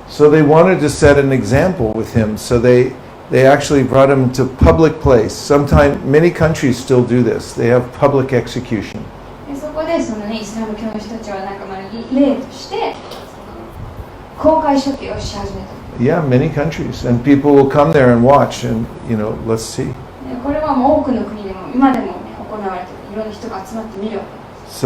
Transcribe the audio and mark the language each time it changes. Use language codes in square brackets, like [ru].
[en] So they wanted to set an example with him. So they actually brought him to public place. Sometimes many countries still do this. They have public execution. [ja] そこでその、ね、イスラム教の人たちはなんかまあ例として公開処刑をし始めた。 [en] Yeah, many countries, and people will come there and watch, and let's see. [ja] これはもう多くの国でも今でも、ね、行われている。いろんな人が集まって見るわけです。